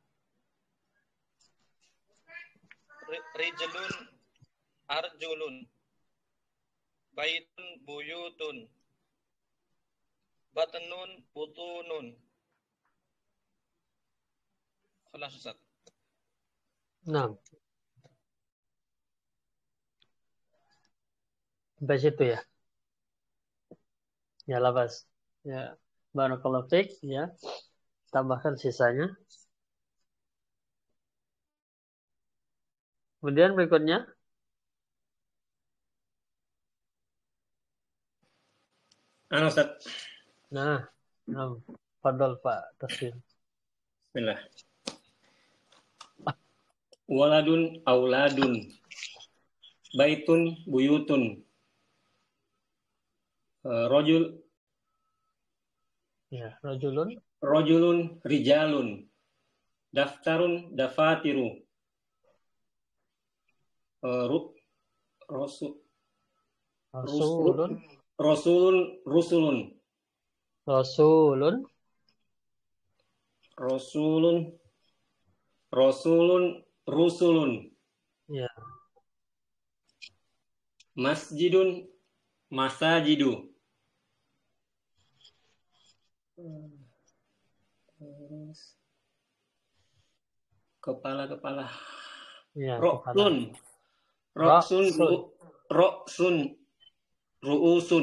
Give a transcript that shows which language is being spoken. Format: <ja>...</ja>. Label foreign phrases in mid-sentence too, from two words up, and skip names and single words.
<ar>رجل أرجل. بيت بيوت. بطن بطون. خلاص أستاذ.</ar> <id>Nah. Sampai situ ya.</id> <ar>يا لا بأس. يا. بارك الله فيك يا.</ar> <id>Tambahkan sisanya. Kemudian berikutnya. Ustaz. Nah.</id> <ar>Fadol Pak Taslim. بسم الله. ولد أولاد. بيت بيوت. رجل. Ya, rojulun رجال. دفتر دفاتر. Rasul Rasulun. رسول رسل Rasulun. رسول رسول رسل Ya. مسجد مساجد.</ar> <id>Terus kepala. Ya,</id> <ar>Roksun. Roksun. رأس رؤوس.</ar>